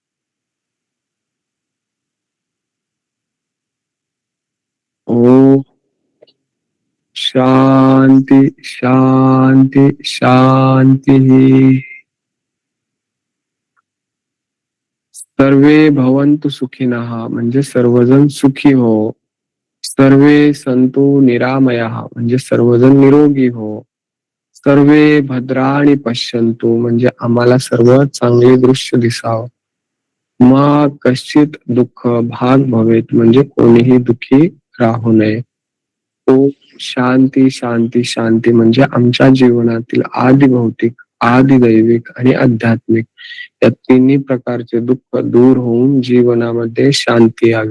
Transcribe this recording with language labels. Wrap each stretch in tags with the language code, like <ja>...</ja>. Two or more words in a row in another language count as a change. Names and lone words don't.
<sa>ओम शांति शांति शांति। सर्वे भवन्तु सुखिनः</sa> <mr>म्हणजे सर्वजण सुखी हो।</mr> <sa>सर्वे संतु निरामयाः</sa> <mr>म्हणजे सर्वजण निरोगी हो।</mr> <sa>सर्वे भद्राणि पश्यन्तु</sa> <mr>म्हणजे आम्हाला सर्व चांगले दृश्य दिसावं।</mr> <sa>मग कश्चित दुःख भाग भवेत</sa> <mr>म्हणजे कोणीही दुःखी राहू नये।</mr> <sa>ओम शांती शांती शांती</sa> <mr>म्हणजे आमच्या जीवनातील आदि भौतिक, आदि दैविक आणि आध्यात्मिक या तिन्ही प्रकारचे दुःख दूर होऊन जीवनामध्ये शांती यावी।</mr>